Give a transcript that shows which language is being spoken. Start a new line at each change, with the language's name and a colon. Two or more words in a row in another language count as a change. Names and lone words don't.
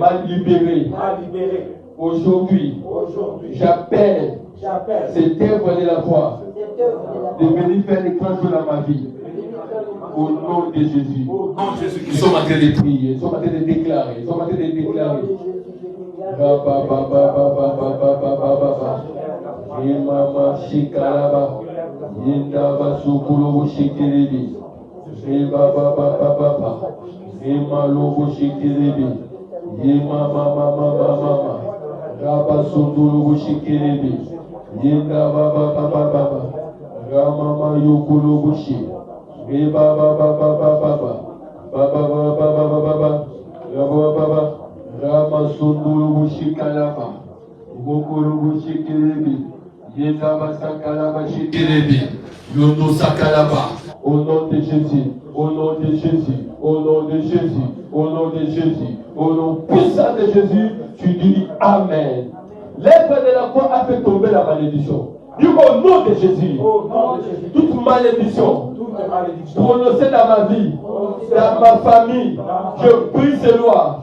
French: M'a libéré. M'a libéré. Aujourd'hui, j'appelle cette œuvre de la croix de venir faire les grands jours dans ma vie. Au nom de Jésus. Nous sommes en train de prier. Nous sommes en train de déclarer. Nous sommes en train de déclarer. Mama shikalaba yindaba sukulu shikiribi baba baba ema lobo shikiribi yema mama raba sundulu shikiribi yindaba baba rama yukulu bushi baba rama sundulu shikalaba gokulu shikiribi. Au nom de Jésus, au nom de Jésus, au nom de Jésus, au nom de Jésus, au nom puissant de Jésus, tu dis Amen. L'œuvre de la croix a fait tomber la malédiction. Dis au nom de Jésus, toute malédiction prononcée dans ma vie, dans ma famille, je brise ces lois.